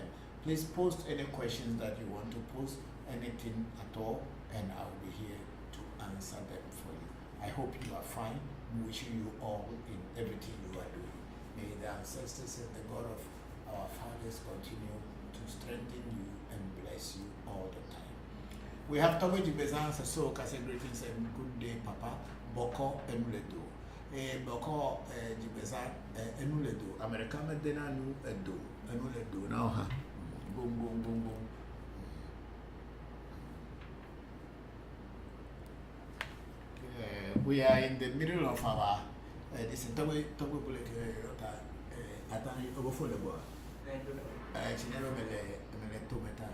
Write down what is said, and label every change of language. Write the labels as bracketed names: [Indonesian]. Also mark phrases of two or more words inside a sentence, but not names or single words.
[English] Please post any questions that you want to post, anything at all, and I'll be here to answer them for you. I hope you are fine wishing you all in everything you are doing. May the ancestors and the God of our fathers continue to strengthen you and bless you all the time. We have Togo Jibezan so Kase greetings and good day, Papa. Bokor Enuledo. Bokor Jibezan Enuledo. American Medina Nu Edo. Enuledo. Now, boom, boom, boom, boom. We are in the middle of our this Togo Bullet Atani Obofolebo. Chinero Mele Tometa.